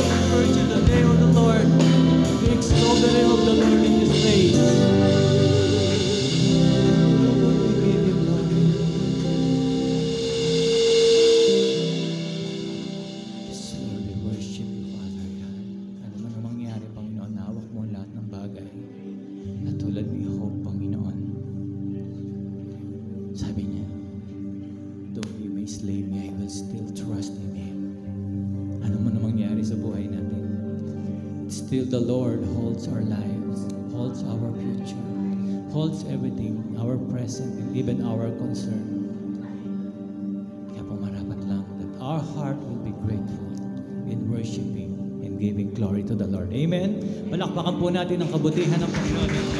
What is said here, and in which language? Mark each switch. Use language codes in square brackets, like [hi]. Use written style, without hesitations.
[en] Praise the name of the Lord. We exalt the name of the Lord in this place. We give you glory. Yes, Lord, we worship you, Father God. [tl] Ano man ang mangyari, Panginoon, hawak mo ang lahat ng bagay. At tulad ni Job, Panginoon, sabi niya, [en] though he may slay me, I will still trust in him. [tl] Ano man ang mangyari sa buhay natin, [en] still the Lord holds our lives, holds our future, holds everything, our present, and even our concern. [tl] Kaya pumarapat lang [en] that our heart will be grateful in worshiping and giving glory to the Lord. Amen? [tl] Palakpakan po natin ang kabutihan ng Panginoon.